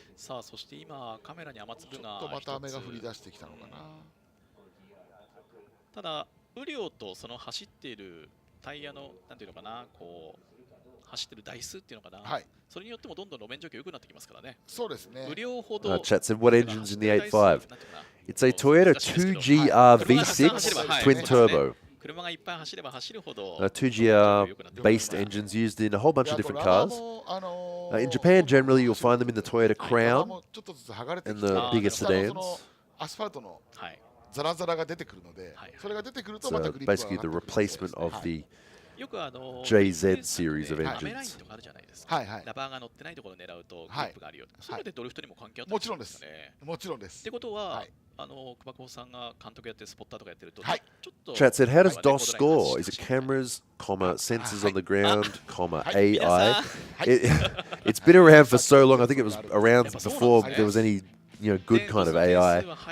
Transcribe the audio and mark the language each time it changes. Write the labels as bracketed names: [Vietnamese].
[Japanese] さあそして今カメラに雨粒がちょっとまた雨が降り出してきたのかな。ただ雨量とその走っているタイヤのなんていうのかなこう走ってる台数っていうのかな、それによってもどんどん路面状況良くなってきますからね。そうですね。雨量ほど。 [English] Chat said, what engine's in the 85? It's a Toyota 2GR V6 twin turbo. 2GR based engines used in a whole bunch of different cars. In Japan, generally, you'll find them in the Toyota Crown and the bigger sedans. It's basically the replacement of the JZ series of engines. [Japanese] ラバーが乗ってないところを狙うとグリップがあるよ。それでドリフトにも関係あったんですよね。もちろんです。ってことは、熊久保さんが監督やってるスポッターとかやってると、ちょっと [English] Chat said, how does DOS score? Is it cameras, sensors on the ground, AI? It's been around for so long. I think it was around before there was any good kind of AI.